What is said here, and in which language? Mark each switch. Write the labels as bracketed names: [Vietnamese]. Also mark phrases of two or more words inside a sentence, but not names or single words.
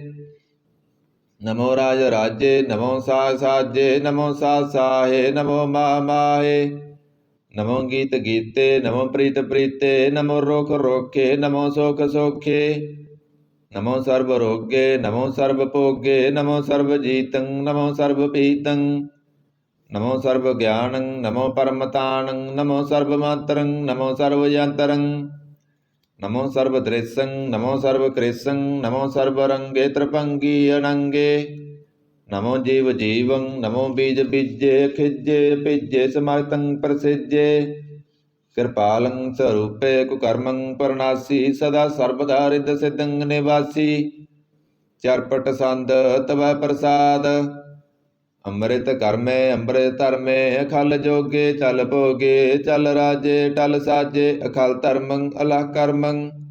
[Braj] नमो राजराज्ये नमो साजे नमो साहे नमो माहे नमो गीत गीते नमो प्रीत प्रीते नमो रोख रोखे नमो सोख सोखे नमो सर्वरोगे नमो सर्वभोगे नमो सर्वजीतं नमो सर्वपीतं नमो सर्व ज्ञानं नमो परमतानं नमो सर्वमात्रं नमो सर्वयंत्रं नमो सर्वदृश्यं नमो सर्वकृष्यं नमो सर्वरंगे त्रिपंगी अनंगे ਨਮੋ ਜੀਵ ਜੀਵੰ ਨਮੋ ਬੀਜ ਬੀਜੇ ਖਿਜੇ ਭਿਜੇ ਸਮਾਗਤੰ ਪ੍ਰਸਿਜੇ ਕਿਰਪਾਲੰ ਸਰੂਪੇ ਕੁਕਰਮੰ ਪਰਨਾਸੀ ਸਦਾ ਸਰਬਦਾ ਰਿਦ ਸਿਦੰ ਨਿਵਾਸੀ ਚਰਪਟ ਸੰਦ ਤਵੈ ਪ੍ਰਸਾਦ ਅੰਮ੍ਰਿਤ ਕਰਮੇ ਅੰਮ੍ਰਿਤ ਧਰਮੇ ਅਖਲ ਜੋਗੇ ਚਲ ਭੋਗੇ ਚਲ ਰਾਜੇ ਟਲ ਸਾਜੇ ਅਖਲ ਧਰਮੰ ਅਲਹ ਕਰਮੰ